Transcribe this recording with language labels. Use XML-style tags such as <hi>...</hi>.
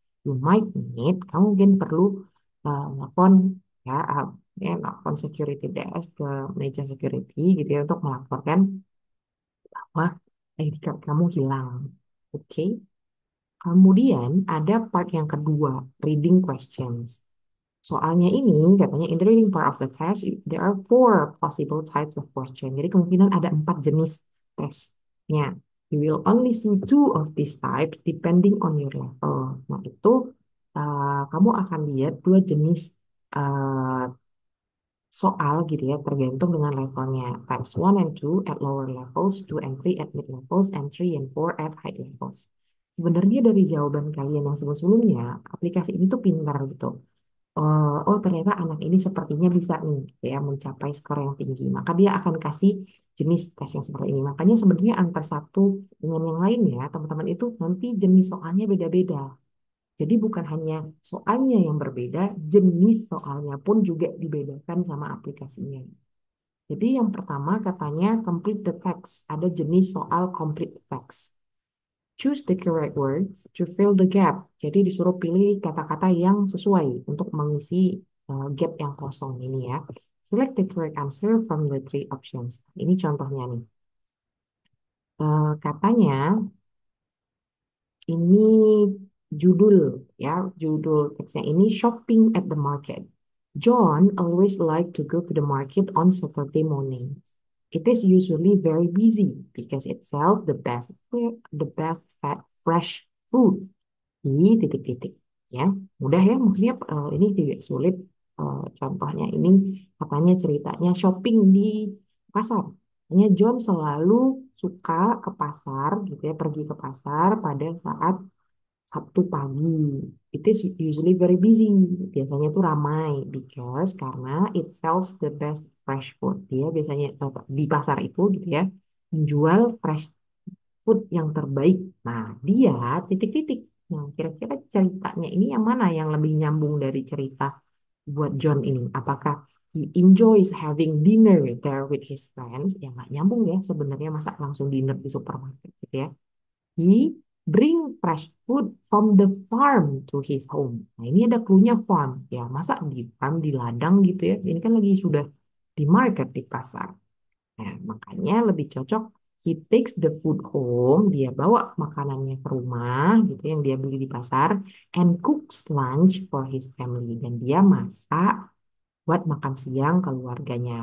<en>You might need,</en> <id>kamu mungkin perlu nelfon ya, nelfon security desk ke meja security gitu ya untuk melaporkan bahwa ID card kamu hilang. Oke. Kemudian ada part yang kedua, reading questions. Soalnya ini katanya</id> <en>in the reading part of the test, there are four possible types of question.</en> <id>Jadi kemungkinan ada 4 jenis tesnya.</id> <en>You will only see two of these types depending on your level.</en> <id>Nah itu kamu akan lihat dua jenis uh, soal gitu ya, tergantung dengan levelnya.</id> <en>Types 1 and 2 at lower levels, 2 and 3 at mid levels, and 3 and 4 at high levels.</en> <id>Sebenarnya dari jawaban kalian yang sebelum-sebelumnya, aplikasi ini tuh pintar gitu. oh ternyata anak ini sepertinya bisa nih gitu ya mencapai skor yang tinggi. Maka dia akan kasih jenis tes yang seperti ini. Makanya sebenarnya antar satu dengan yang lain ya, teman-teman itu nanti jenis soalnya beda-beda. Jadi bukan hanya soalnya yang berbeda, jenis soalnya pun juga dibedakan sama aplikasinya. Jadi yang pertama katanya</id> <en>complete the text.</en> <id>Ada jenis soal complete text.</id> <en>Choose the correct words to fill the gap.</en> <id>Jadi disuruh pilih kata-kata yang sesuai untuk mengisi gap yang kosong ini ya.</id> <en>Select the correct answer from the three options.</en> <id>Ini contohnya nih. Katanya ini judul ya, judul teksnya ini shopping at the market.</id> <en>John always like to go to the market on Saturday mornings. It is usually very busy because it sells the best fat fresh food</en> <id>di titik-titik ya. Mudah ya, maksudnya ini tidak sulit. Contohnya ini katanya ceritanya shopping di pasar. Hanya John selalu suka ke pasar gitu ya, pergi ke pasar pada saat Sabtu pagi.</id> <en>It is usually very busy.</en> <id>Biasanya tuh ramai</id> <en>because</en> <id>karena</id> <en>it sells the best fresh food.</en> <id>Dia biasanya di pasar itu gitu ya menjual fresh food yang terbaik. Nah, dia titik-titik. Nah, kira-kira ceritanya ini yang mana yang lebih nyambung dari cerita buat John ini? Apakah</id> <en>he enjoys having dinner there with his friends?</en> <id>Ya nggak nyambung ya sebenarnya masa langsung dinner di supermarket gitu ya.</id> <en>He bring fresh food from the farm to his home.</en> <id>Nah, ini ada clue-nya farm. Ya, masa di farm, di ladang gitu ya. Ini kan lagi sudah di market, di pasar. Nah, makanya lebih cocok</id> <en>he takes the food home,</en> <id>dia bawa makanannya ke rumah gitu yang dia beli di pasar</id> <en>and cooks lunch for his family</en> <id>dan dia masak buat makan siang keluarganya.</id>